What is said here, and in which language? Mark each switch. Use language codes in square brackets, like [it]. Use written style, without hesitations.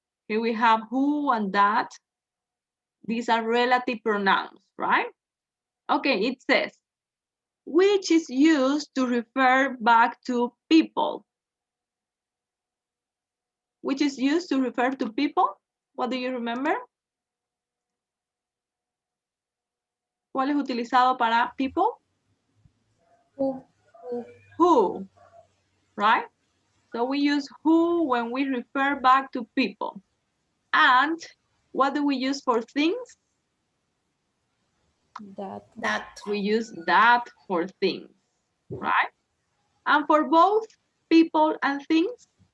[en] Here we have who and that. These are relative pronouns, right? Okay, it says, which is used to refer back to people. Which is used to refer to people. What do you remember? [es] ¿Cuál es utilizado para people? [en] Who. Who, right? So we use who when we refer back to people. And what do we use for things? That. We use that for things, right? And for both people and things?